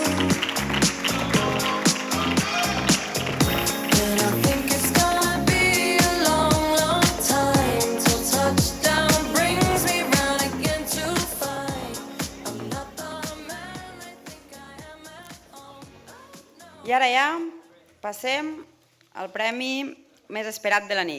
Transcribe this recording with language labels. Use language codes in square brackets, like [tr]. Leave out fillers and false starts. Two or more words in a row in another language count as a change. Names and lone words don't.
[en] And I think it's gonna be a long, long time till touchdown brings me round again to find I'm not the man I think I am at home. [ca] I ara ja passem al premi més esperat de la nit.